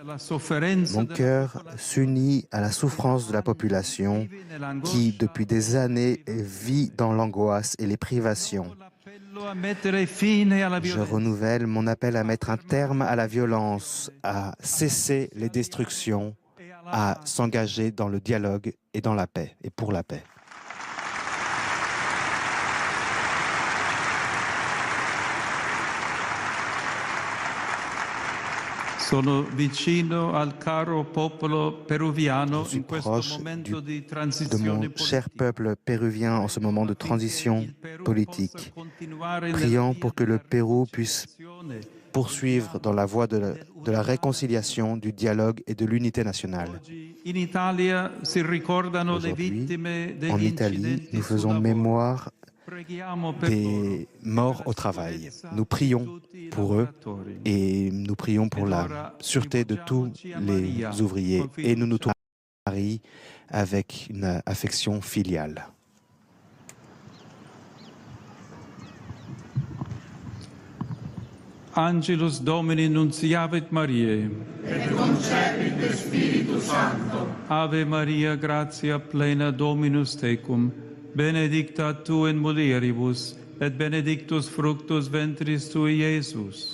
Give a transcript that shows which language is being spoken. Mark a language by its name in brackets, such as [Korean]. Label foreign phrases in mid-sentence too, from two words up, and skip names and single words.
[French] Mon cœur s'unit à la souffrance de la population qui, depuis des années, vit dans l'angoisse et les privations. Je renouvelle mon appel à mettre un terme à la violence, à cesser les destructions, à s'engager dans le dialogue et dans la paix, et pour la paix. [Italian] Sono vicino al caro popolo peruviano [French] Je suis [Italian] in questo [French] proche [Italian] momento di [French] de [Italian] transizione [French] mon cher [Italian] politica. [French] peuple péruvien en ce moment de transition politique, [Italian] Continuare [French] priant [Italian] nella [French] pour que [Italian] via [French] le [Italian] della [French] Pérou puisse [Italian] riconciliazione. [French] poursuivre dans la voie de la réconciliation, du dialogue et de l'unité nationale. [Italian] Oggi in Italia si ricordano le [French] Aujourd'hui, [Italian] vittime [French] en [Italian] degli [French] Italie, [Italian] incidenti [French] nous [Italian] sul [French] faisons [Italian] lavoro. [French] mémoire [Italian] Preghiamo per loro, [French] des morts au travail. Nous prions pour eux et nous prions pour la sûreté de tous les ouvriers. Et nous nous tournons à Marie avec une affection filiale. [Latin] Angelus Domini nunciavit Mariae. Et concepit de Spiritus Sancto. Ave Maria, gratia plena Dominus tecum, benedicta tu in mulieribus, et benedictus fructus ventris tui, Iesus.